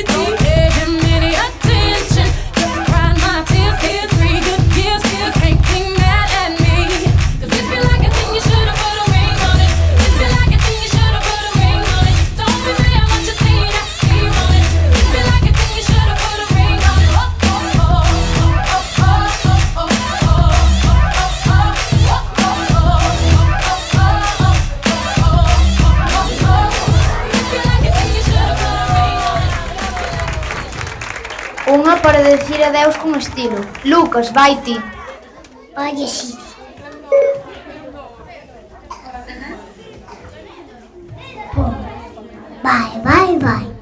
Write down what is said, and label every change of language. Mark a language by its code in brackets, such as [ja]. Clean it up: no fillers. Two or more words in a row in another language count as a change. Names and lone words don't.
[en] Don't pay him any attention. Just crying my tears, tears, 3 good years. You can't be mad at me. 'Cause if you like a thing, you should've put a ring on it. If you like a thing, you should've put a ring on it. Don't be mad what you see that he want it. If you like a thing, you should've put a ring on it. Oh, oh, oh, oh, oh, oh, oh, oh, [gl] Unha para decir adeus con estilo. Lucas, vai ti. Oye, [en] Siri. Pon bye, bye, bye.